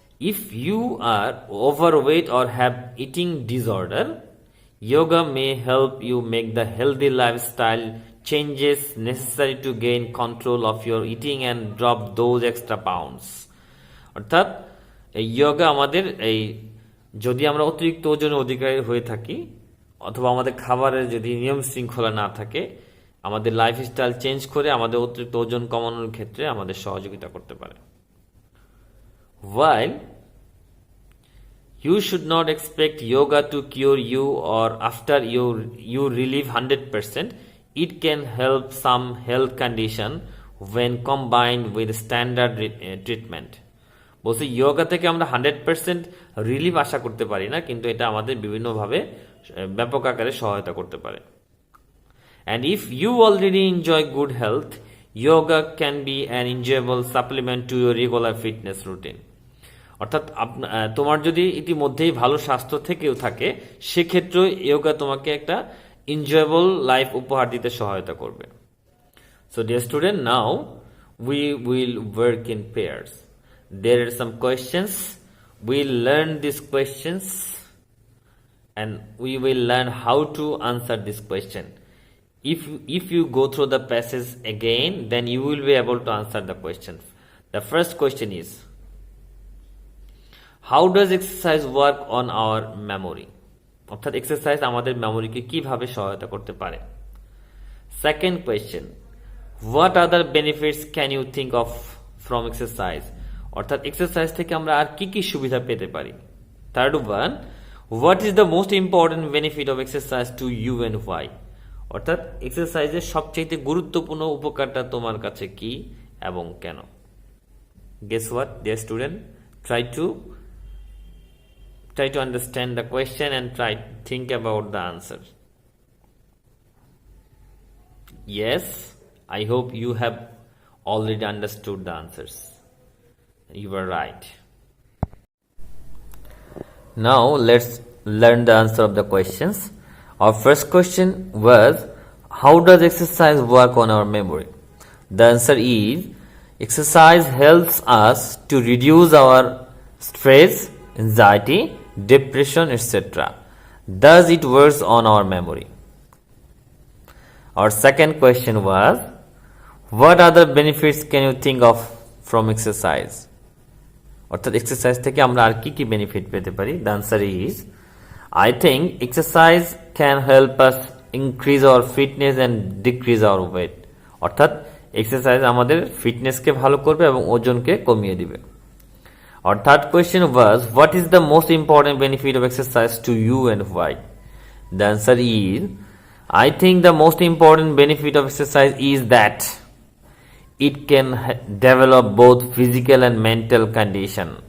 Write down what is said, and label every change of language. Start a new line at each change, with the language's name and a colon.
English: If you are overweight or have eating disorder, yoga may help you make the healthy lifestyle changes necessary to gain control of your eating and drop those extra pounds.
Bangla: অর্থাৎ এই যোগা আমাদের যদি আমরা অতিরিক্ত ওজনের অধিকারী হয়ে থাকি অথবা আমাদের খাবারের যদি নিয়ম শৃঙ্খলা না থাকে, আমাদের লাইফস্টাইল চেঞ্জ করে আমাদের অতিরিক্ত ওজন কমানোর ক্ষেত্রে আমাদের সহযোগিতা করতে পারে।
English: While you should not expect yoga to cure you or after you relieve 100%, it can help some health condition when combined with standard treatment.
Bangla: বলছি যোগা থেকে আমরা 100% রিলিফ আশা করতে পারি না, কিন্তু এটা আমাদের বিভিন্নভাবে ব্যাপক আকারে সহায়তা করতে পারে।
English: And if you already enjoy good health, yoga can be an enjoyable supplement to your regular fitness routine.
Bangla: অর্থাৎ তোমার যদি ইতিমধ্যেই ভালো স্বাস্থ্য থেকেও থাকে, সেক্ষেত্রে যোগা তোমাকে একটা এনজয়েবল লাইফ উপহার দিতে সহায়তা করবে।
English: So dear student, now we will work in pairs. There are some questions. We'll learn these questions and we will learn how to answer this question. If you go through the passage again, then you will be able to answer the question. The first question is, how does exercise work on our memory?
Bangla: অর্থাৎ exercise আমাদের মেমোরিকে কিভাবে সহায়তা করতে পারে।
English: Second question, what other benefits can you think of from exercise?
Bangla: অর্থাৎ exercise থেকে আমরা আর কি কি সুবিধা পেতে পারি।
English: Third one, what is the most important benefit of exercise to you and why?
Bangla: অর্থাৎ এক্সারসাইজের সবচেয়ে গুরুত্বপূর্ণ উপকারটা তোমার কাছে কি এবং কেন?
English: Guess what, dear student? Try to understand the question and try to think about the answer. Yes, I hope you have already understood the answers. You were right. Now let's learn the answer of the questions. Our first question was, how does exercise work on our memory? The answer is, exercise helps us to reduce our stress, anxiety, depression, etc. Thus it works on our memory. Our second question was, what other benefits can you think of from exercise?
Bangla: অর্থাৎ exercise থেকে আমরা আর কি কি benefit পেতে পারি?
English: The answer is, I think exercise can help us increase our fitness and decrease our weight.
Bangla: অর্থাৎ exercise আমাদের ফিটনেসকে ভালো করবে এবং ওজনকে কমিয়ে দিবে।
English: Our third question was, what is the most important benefit of exercise to you and why? The answer is, I think the most important benefit of exercise is that it can develop both physical and mental condition.